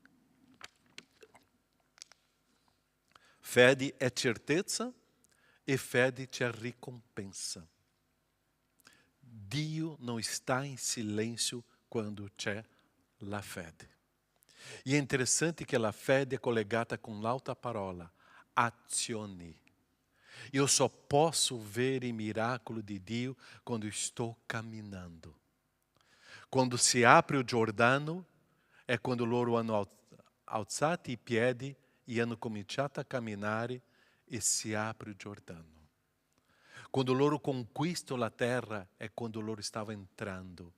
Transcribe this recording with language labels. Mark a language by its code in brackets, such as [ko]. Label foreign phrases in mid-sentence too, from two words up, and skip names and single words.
[it] Fede è certezza e fede c'è ricompensa. Dio non sta in silenzio quando c'è la fede. E è interessante che la fede è collegata con l'altra parola, azione. Io [pt] só posso ver [it] i miracoli di Dio quando sto camminando. Quando si apre il Giordano, è quando loro hanno alzato i piedi e hanno cominciato a camminare e si apre il Giordano. Quando loro conquistano la terra, è quando loro stavano entrando.